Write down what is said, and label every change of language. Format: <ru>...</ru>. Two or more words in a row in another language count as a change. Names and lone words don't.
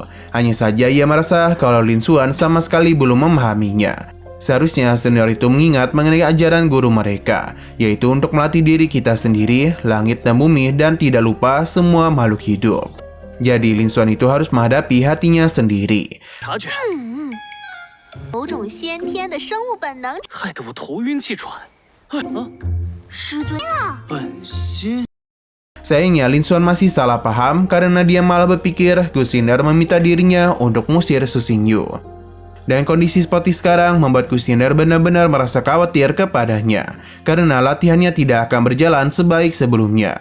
<id>Hanya saja ia merasa kalau Lin Xuan sama sekali belum memahaminya. Seharusnya senior itu mengingat mengenai ajaran guru mereka, yaitu untuk melatih diri kita sendiri, langit dan bumi, dan tidak lupa semua makhluk hidup. Jadi Lin Xuan itu harus menghadapi hatinya sendiri.</id> <zh>察觉，某种先天的生物本能。害得我头晕气喘。师尊啊，本心。</zh> <id>Sayangnya Lin Xuan masih salah paham karena dia malah berpikir Gu Xiner meminta dirinya untuk mengusir Su Xingyu. Dan kondisi seperti sekarang membuat Gu Xiner benar-benar merasa khawatir kepadanya karena latihannya tidak akan berjalan sebaik sebelumnya.</id>